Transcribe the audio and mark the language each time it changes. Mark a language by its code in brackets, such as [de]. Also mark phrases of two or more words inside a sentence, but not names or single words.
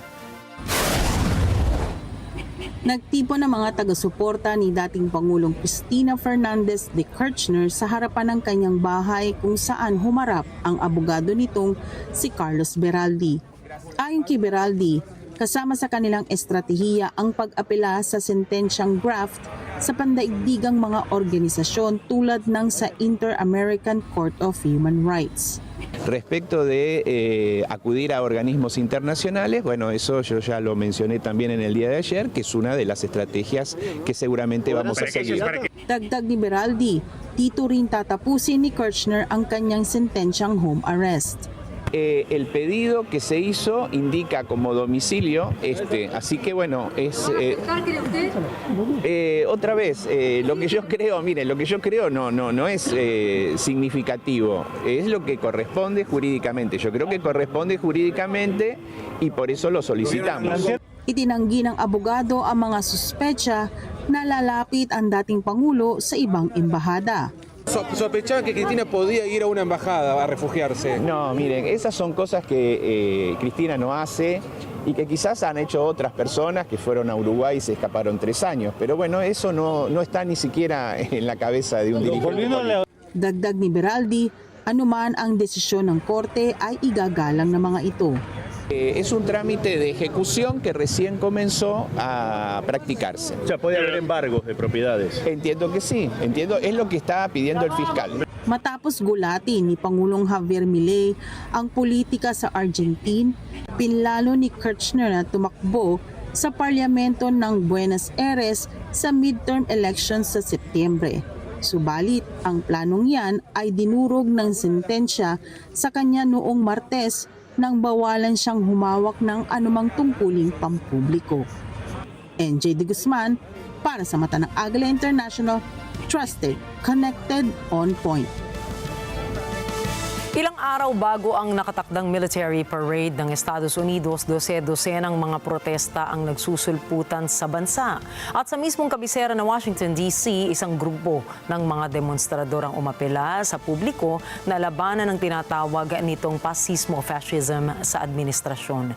[tl] Nagtipon ng mga taga-suporta ni dating Pangulong Cristina Fernandez de Kirchner sa harapan ng kanyang bahay kung saan humarap ang abogado nitong si Carlos Beraldi. Ayon kay Beraldi, kasama sa kanilang estratehiya ang pag-apela sa sentensyang graft sa pandaigdigang mga organisasyon tulad ng sa Inter-American Court of Human Rights. [es] Respecto de acudir a organismos internacionales, bueno, eso yo ya lo mencioné también en el día de ayer, que es una de las estrategias que seguramente vamos a seguir. [tl] Dagdag ni Beraldi, dito rin tatapusin ni Kirchner ang kanyang sentensyang [en] home arrest. [es] el pedido que se hizo indica como domicilio así que bueno, es otra vez, lo que yo creo, miren, lo que yo creo no es significativo, es lo que corresponde jurídicamente. Yo creo que corresponde jurídicamente y por eso lo solicitamos. [tl] Itinanggi ng abogado ang mga suspecha na lalapit ang dating Pangulo sa ibang embahada. [es] ¿Sospechaban que Cristina podía ir a una embajada a refugiarse? No, miren, esas son cosas que Cristina no hace y que quizás han hecho otras personas que fueron a Uruguay y se escaparon 3 años. Pero bueno, eso no está ni siquiera en la cabeza de un dirigente político. [tl] Dagdag ni Beraldi, anuman ang desisyon ng korte ay igagalang ng mga ito. [es] Es un trámite de ejecución que recién comenzó a practicarse. O sea, ¿puede haber embargos de propiedades? Entiendo que sí, es lo que está pidiendo el fiscal. [tl] Matapos gulatin ni Pangulong Javier Milei ang politika sa Argentine, pinlalo ni Kirchner na tumakbo sa parlamento ng Buenos Aires sa [en] midterm elections [tl] sa Setyembre. Subalit, ang planong yan ay dinurog ng sentensya sa kanya noong Martes nang bawalan siyang humawak ng anumang tungkuling pampubliko. NJ De Guzman, para sa mata ng Agila International, [en] trusted, connected, on point. [tl] Ilang araw bago ang nakatakdang [en] military parade [tl] ng Estados Unidos, dose-dosenang mga protesta ang nagsusulputan sa bansa. At sa mismong kabisera ng Washington, D.C., isang grupo ng mga demonstrador ang umapela sa publiko na labanan ng tinatawag nitong fascismo-fascism sa administrasyon.